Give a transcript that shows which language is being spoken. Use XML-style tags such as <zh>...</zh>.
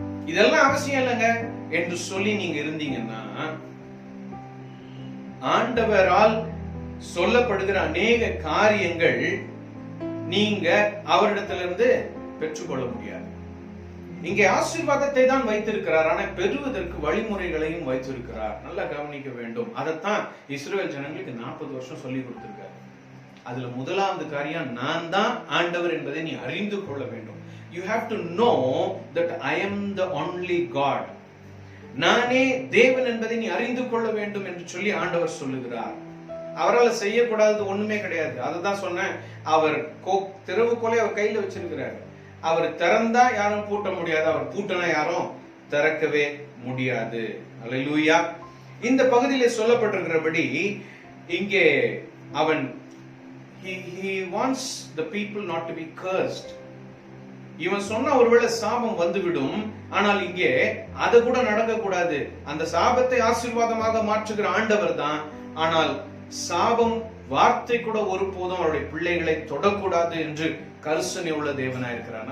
<ta>இதெல்லாம் அவசியம் இல்லைங்க என்று சொல்லி நீங்க இருந்தீங்கன்னா ஆண்டவரால் சொல்லப்படுகிற அநேக காரியங்கள் நீங்க அவரிடத்திலிருந்து பெற்றுக்கொள்ள முடியாது. இங்கே ஆசீர்வாதத்தை தான் வைத்திருக்கிறார், ஆனா பெறுவதற்கு வழிமுறைகளையும் வைத்திருக்கிறார். நல்லா கவனிக்க வேண்டும். அதைத்தான் இஸ்ரவேல் ஜனங்களுக்கு 40 வருஷம் சொல்லி கொடுத்திருக்காரு. அதுல முதலாவது காரியம், நான் தான் ஆண்டவர் என்பதை நீ அறிந்து கொள்ள வேண்டும்.</ta> <en>You have to know that I am the only God.</en> <ta>நானே தேவன் என்பதை நீ அறிந்து கொள்ள வேண்டும் என்று சொல்லி ஆண்டவர் சொல்லுகிறார். அவரால் செய்யக்கூடாதது ஒண்ணுமே கிடையாது. அதுதான் சொன்னேன், அவர் திறவுகோலை அவர் கையில வச்சிருக்கிறார். அவர் திறந்தா யாரும் பூட்ட முடியாது, அவர் பூட்டினா யாரும் திறக்கவே முடியாது. அல்லேலூயா. இந்த பகுதியிலே சொல்லப்பட்டிருக்கிறபடி இங்கே அவன்</ta> <en>he wants the people not to be cursed.</en> <ta>இவன் சொன்ன ஒருவேளை சாபம் வந்துவிடும், ஆனால் இங்கே அது கூட நடக்க கூடாது. அந்த சாபத்தை ஆசீர்வாதமாக மாற்றுகிற ஆண்டவர் தான். ஆனால் சாபம் வார்த்தை கூட ஒருபோதும் அவருடைய பிள்ளைகளை தொடக்கூடாது என்று கரிசனை உள்ள தேவனா இருக்கிறார்.</ta>